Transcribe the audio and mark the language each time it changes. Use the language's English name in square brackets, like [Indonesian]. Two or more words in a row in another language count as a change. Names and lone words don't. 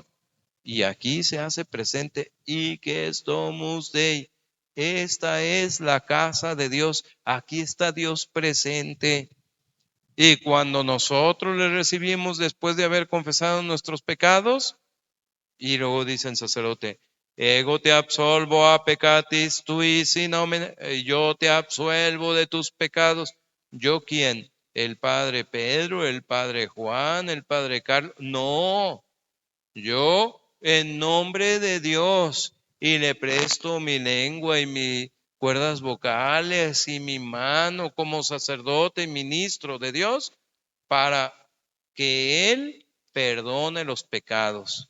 [Spanish] Y aquí se hace presente, y que es [Latin] Domus Dei. [Spanish] Esta es la casa de Dios. Aquí está Dios presente. Y cuando nosotros le recibimos después de haber confesado nuestros pecados, y luego dice el sacerdote, [Latin] ego te absolvo a peccatis tuis in nomine, [Spanish] yo te absuelvo de tus pecados. ¿Yo quién? ¿El padre Pedro, el padre Juan, el padre Carlos? No, yo en nombre de Dios, y le presto mi lengua y mis cuerdas vocales y mi mano como sacerdote y ministro de Dios para que Él perdone los pecados.